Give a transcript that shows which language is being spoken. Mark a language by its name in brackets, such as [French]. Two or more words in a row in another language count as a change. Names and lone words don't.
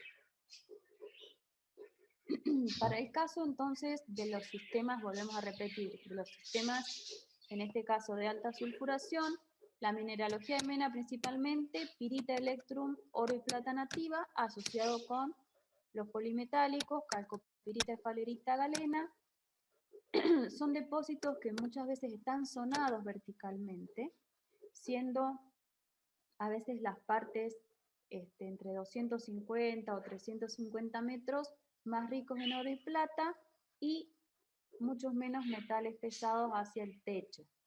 [Spanish] Para el caso entonces de los sistemas, volvemos a repetir, de los sistemas, en este caso de alta sulfuración, la mineralogía de mena principalmente, pirita electrum, oro y plata nativa, asociado con los polimetálicos, calcopirita, esfalerita, galena. Son depósitos que muchas veces están zonados verticalmente, siendo a veces las partes entre 250 o 350 metros más ricos en oro y plata y muchos menos metales pesados hacia el techo.